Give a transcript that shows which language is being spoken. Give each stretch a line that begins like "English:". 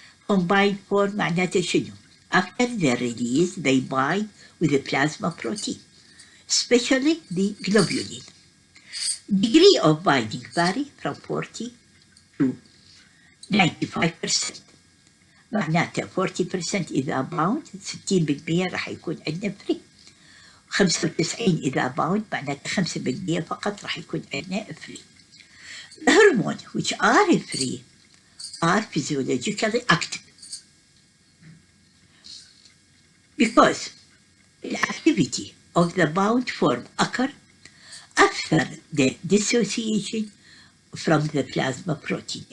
English: Combined form
Arabic: معناته شنو؟
English: After their release they bind with the plasma protein, especially the globulin. Degree of binding vary from 40 to 95%.
Arabic: معناته 40% إذا bound 60% راح يكون عندنا free. 95 إذا bound معناته 5% فقط راح يكون عندنا free.
English: The hormones which are free are physiologically active because the activity of the bound form occurs after the dissociation from the plasma protein.